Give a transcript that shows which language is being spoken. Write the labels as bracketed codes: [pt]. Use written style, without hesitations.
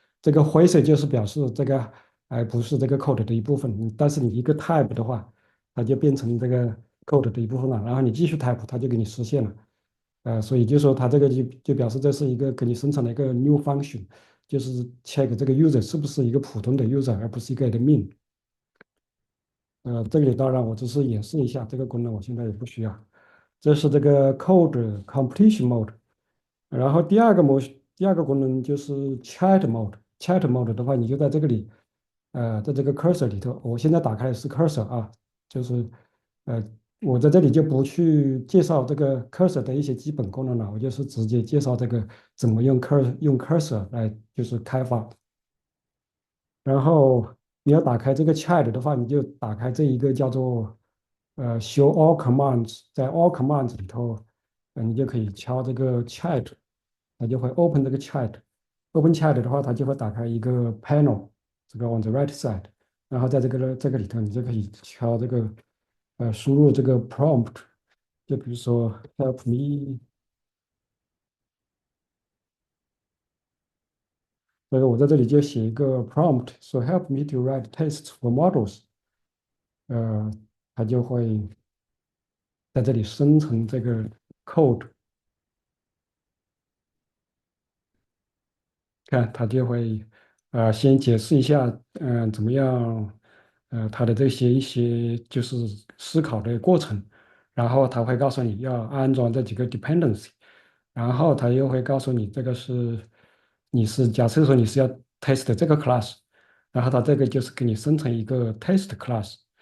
[zh] 这个灰色就是表示这个不是这个 code 的一部分，但是你一个 type 的话，它就变成这个 code 的一部分了，然后你继续 type，它就给你实现了。所以就说它这个就表示这是一个给你生成的一个 new function，就是 check 这个 user 是不是一个普通的 user，而不是一个 admin。这里当然我只是演示一下这个功能，我现在也不需要。这是这个 [en] code completion mode。 [zh] 然后第二个功能就是 chat mode。 chat mode 的话，你就在这个里，在这个 cursor 里头，我现在打开的是 cursor 啊，就是呃，我在这里就不去介绍这个 cursor 的一些基本功能了，我就是直接介绍这个怎么用 cursor 来就是开发。然后你要打开这个 Chat 的话，你就打开这一个叫做Show All Commands。在 All Commands 里头，你就可以敲这个 Chat，它就会 Open 这个 Chat。 Open Chat 的话，它就会打开一个 Panel，这个 [en] on the right side。 [zh] 然后在这个里头，你就可以敲这个输入这个 prompt，就比如说 Help me。这个我在这里就写一个 prompt，说 [en] Help me to write tests for models。 [zh] 呃，它就会在这里生成这个 code。看它就会先解释一下，怎么样，它的这些一些就是思考的过程，然后它会告诉你要安装这几个 dependency，然后它又会告诉你这个是你是假设说你是要 test 这个 class，然后它这个就是给你生成一个 [en] test class。